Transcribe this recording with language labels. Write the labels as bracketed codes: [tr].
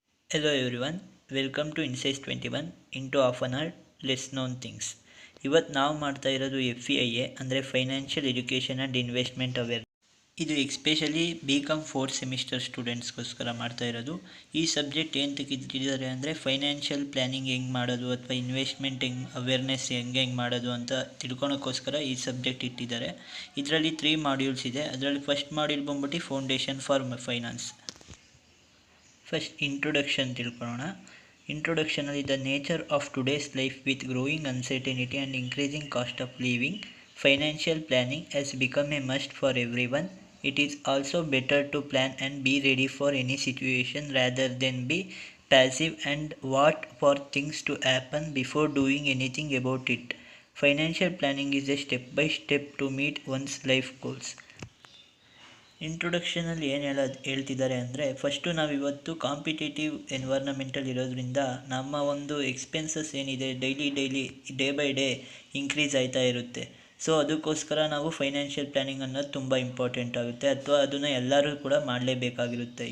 [en] Hello everyone, welcome to Insights 21 into half an hour less known things. [kn] ಇವತ್ತು ನಾವು ಮಾಡ್ತಾ ಇರೋದು FEIA ಅಂದರೆ financial education and investment aware. ಇದು ಎಕ್ಸ್ಪೆಷಲಿ BCom 4th ಸೆಮಿಸ್ಟರ್ ಸ್ಟೂಡೆಂಟ್ಸ್ಗೋಸ್ಕರ ಮಾಡ್ತಾ ಇರೋದು. ಈ ಸಬ್ಜೆಕ್ಟ್ ಏನು ತೆಗೆದಿದ್ದಾರೆ ಅಂದರೆ ಫೈನಾನ್ಷಿಯಲ್ ಪ್ಲ್ಯಾನಿಂಗ್ ಹೆಂಗೆ ಮಾಡೋದು ಅಥವಾ ಇನ್ವೆಸ್ಟ್ಮೆಂಟ್ ಅವೇರ್ನೆಸ್ ಹೆಂಗೆ ಮಾಡೋದು ಅಂತ ತಿಳ್ಕೊಳೋಕ್ಕೋಸ್ಕರ ಈ ಸಬ್ಜೆಕ್ಟ್ ಇಟ್ಟಿದ್ದಾರೆ. ಇದರಲ್ಲಿ 3 ಮಾಡ್ಯೂಲ್ಸ್ ಇದೆ. ಅದರಲ್ಲಿ ಫಸ್ಟ್ ಮಾಡ್ಯೂಲ್ ಬಂದ್ಬಿಟ್ಟು foundation for finance. First introduction ತಿಳ್ಕೊಳ್ಳೋಣ. ಇಂಟ್ರೊಡಕ್ಷನಲ್ಲಿ [en] The nature of today's life with growing uncertainty and increasing cost of living, financial planning has become a must for everyone. It is also better to plan and be ready for any situation rather than be passive and wait for things to happen before doing anything about it. Financial planning is a step by step to meet one's life goals. [kn] ಇಂಟ್ರೊಡಕ್ಷನಲ್ಲಿ ಏನು ಹೇಳ್ತಿದ್ದಾರೆ ಅಂದರೆ, first ನಾವಿವತ್ತು competitive ಎನ್ವೈರ್ನಮೆಂಟಲ್ಲಿ ಇರೋದ್ರಿಂದ ನಮ್ಮ ಒಂದು expenses ಏನಿದೆ daily day by day increase ಆಯ್ತಾ ಇರುತ್ತೆ. ಸೊ ಅದಕ್ಕೋಸ್ಕರ ನಾವು ಫೈನಾನ್ಷಿಯಲ್ ಪ್ಲ್ಯಾನಿಂಗ್ ಅನ್ನೋದು ತುಂಬ ಇಂಪಾರ್ಟೆಂಟ್ ಆಗುತ್ತೆ, ಅಥವಾ ಅದನ್ನು ಎಲ್ಲರೂ ಕೂಡ ಮಾಡಲೇಬೇಕಾಗಿರುತ್ತೆ.